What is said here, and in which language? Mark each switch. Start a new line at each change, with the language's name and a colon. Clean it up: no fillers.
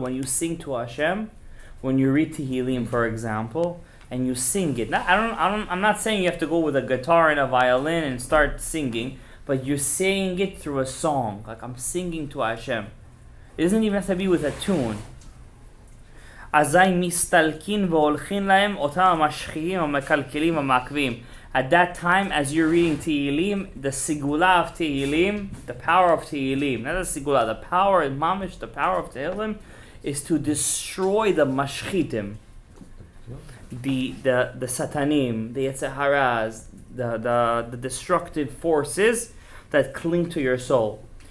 English: When you sing to Hashem, when you read Tehillim, for example, and you sing it. Now, I'm not saying you have to go with a guitar and a violin and start singing, but you're saying it through a song. Like I'm singing to Hashem. It doesn't even have to be with a tune.
Hebrew: אזי מסתלקין והולכין להם אותם המשחיתים המקלקלים המעכבים.
English: At that time, as you're reading Tehillim, the sigula of Tehillim, the power of Tehillim, not the sigula, the power in Mamish, the power of Tehillim, is to destroy the mashchitim, the satanim, the yetzeharas, the destructive forces that cling to your soul.